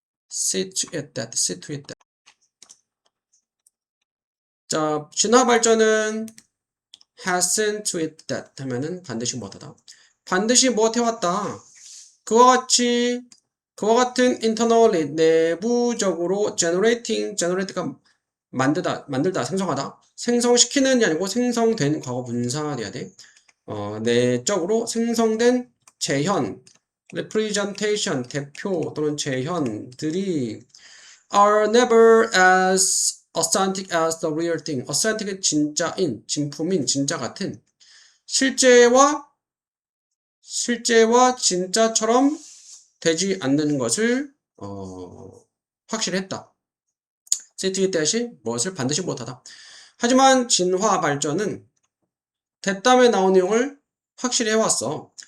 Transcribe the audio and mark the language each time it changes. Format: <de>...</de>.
<en>see to it that, see to it that.</en> <ko>자, 진화 발전은</ko> <en>has seen to it that</en> <ko>하면은 반드시 뭐하다. 반드시 무엇해왔다. 그와 같은 internally 내부적으로 generate가 만들다, 생성하다. 생성시키는 게 아니고 생성된 과거 분사가 돼야 돼. 내적으로 생성된 재현,</ko> <en>representation,</en> <ko>대표 또는 재현들이</ko> <en>are never as authentic as the real thing.</en> <ko>authentic은 진짜인, 진품인, 진짜 같은 실제와 진짜처럼 되지 않는 것을 확실했다. 세트의 대신 무엇을 반드시 못하다. 하지만 진화 발전은 됐담에 나온 내용을 확실히 해왔어.</ko>